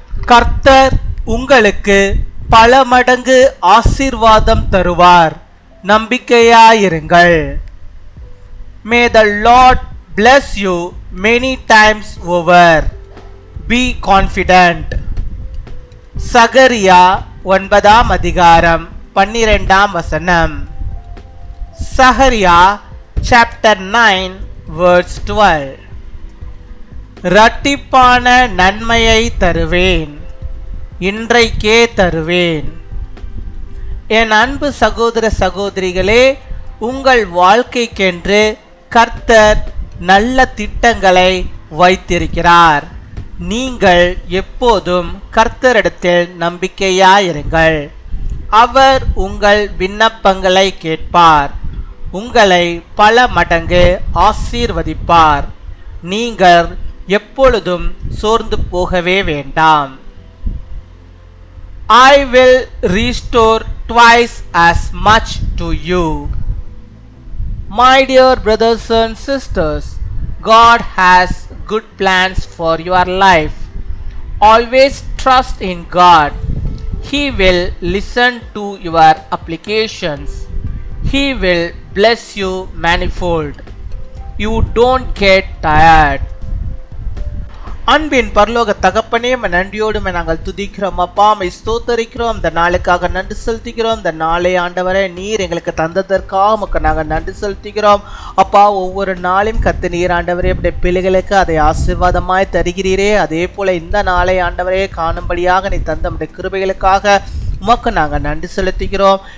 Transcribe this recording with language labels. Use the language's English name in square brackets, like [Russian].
[Tamil] கர்த்தர் உங்களுக்கு பல மடங்கு ஆசீர்வாதம் தருவார், நம்பிக்கையாயிருங்கள். [English] May the Lord bless you many times over. Be confident. [Tamil] சகரியா 9 அதிகாரம் 12 வசனம். சகரியா [English] chapter 9 verse 12. [Tamil] இரட்டிப்பான நன்மையை தருவேன், இன்றைக்கே தருவேன். என் அன்பு சகோதர சகோதரிகளே, உங்கள் வாழ்க்கைக்கென்று கர்த்தர் நல்ல திட்டங்களை வைத்திருக்கிறார். நீங்கள் எப்போதும் கர்த்தரிடத்தில் நம்பிக்கையாயிருங்கள். அவர் உங்கள் விண்ணப்பங்களை கேட்பார், உங்களை பல மடங்கு ஆசீர்வதிப்பார். நீங்கள் எப்பொழுதும் சோர்ந்து போகவே வேண்டாம். [English] I will restore twice as much to you. My dear brothers and sisters, God has good plans for your life. Always trust in God. He will listen to your applications. He will bless you manifold. You don't get tired. [Tamil] அன்பின் பரலோக தகப்பனே, நன்றியோடு நாங்கள் துதிக்கிறோம் அப்பா, ஸ்தோத்தரிக்கிறோம். இந்த நாளுக்காக நன்றி செலுத்துகிறோம். இந்த நாளை ஆண்டவரே நீர் எங்களுக்கு தந்ததற்காக நாங்கள் நன்றி செலுத்துகிறோம் அப்பா. ஒவ்வொரு நாளையும் கத்து நீர் ஆண்டவரே இப்படி பிள்ளைகளுக்கு அதை ஆசீர்வாதமாய் தருகிறீரே, அதே போல இந்த நாளை ஆண்டவரே காணும்படியாக நீ தந்த நம்முடைய கிருபைகளுக்காக உமக்கு நாங்கள் நன்றி செலுத்துகிறோம்.